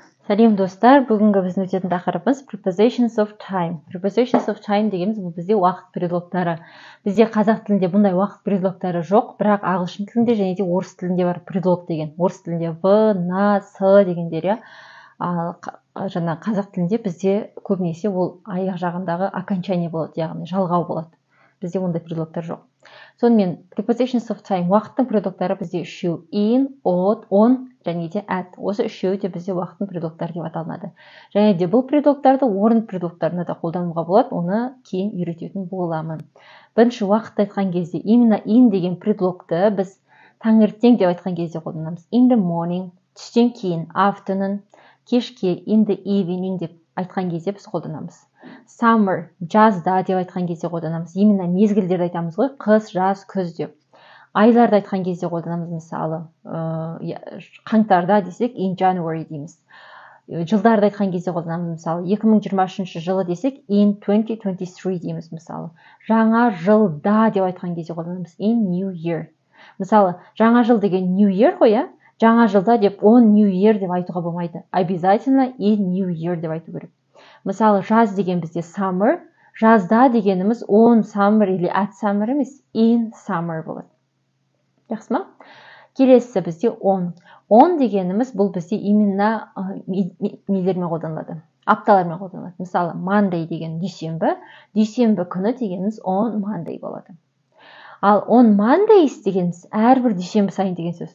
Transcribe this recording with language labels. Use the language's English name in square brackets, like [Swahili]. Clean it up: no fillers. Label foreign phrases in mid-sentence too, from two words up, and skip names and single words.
[Kazakh] Сәлем достар, бүгінгі біздің өтетін тақырыбымыз [English] prepositions of time. Prepositions of time [Kazakh] дегеніміз бұл бізде уақыт предлогтары. Бізде қазақ тілінде бұндай уақыт предлогтары жоқ, бірақ ағылшын тілінде және де орыс тілінде бар предлог деген. Орыс тілінде [Russian] в, на, с [Kazakh] дегендер, иә. Ал жаңа қазақ тілінде бізде көбінесе ол аяқ жағындағы окончание болады, яғни жалғау болады. Бізде ондай предлогтар жоқ. Сонымен [English] prepositions of time [Kazakh] уақыттың предлогтары бізде үшеу: [English] in, on [Kazakh] және де [English] at. [Kazakh] Осы үшеуі де бізде уақыттың предлогтары деп аталынады. Және де бұл предлогтарды орын предлогтарына да қолдануға болады, оны кейін үйрететін боламын. Бірінші уақытты айтқан кезде именно in деген предлогты біз таңертең деп айтқан кезде қолданамыз. [English] In the morning, [Kazakh] түстен кейін, afternoon, кешке, [English] in the evening [Kazakh] деп айтқан кезде біз қолданамыз. Summer, жазда деп айтқан кезде қолданамыз. Именно мезгілдерді айтамыз ғой, қыс, жаз, күз деп. Айларды айтқан кезде қолданамыз, мысалы, қаңтарда десек [English] in January [Kazakh] дейміз. Жылдарды айтқан кезде қолданамыз, мысалы, 2023 жылы десек in 2023 дейміз, мысалы. Жаңа жылда деп айтқан кезде қолданамыз [English] in New Year. [Kazakh] Мысалы, жаңа жыл деген New Year ғой, иә? Жаңа жылда деп [English] on New Year [Kazakh] деп айтуға болмайды. Обязательно [English] in New Year [Kazakh] деп айту керек. Мысалы, жаз деген бізде summer, жазда дегеніміз [English] on summer [Kazakh] или [English] at summer [Kazakh] емес, [English] in summer [Kazakh] болады. Жақсы ма? Келесі бізде on. On дегеніміз бұл бізде именно нелермен қолданылады, апталармен қолданылады. Мысалы, Monday деген дүйсенбі, дүйсенбі күні дегеніміз [English] on Monday [Kazakh] болады. Ал [English] on Mondays [Kazakh] дегеніміз әрбір дүйсенбі сайын деген сөз.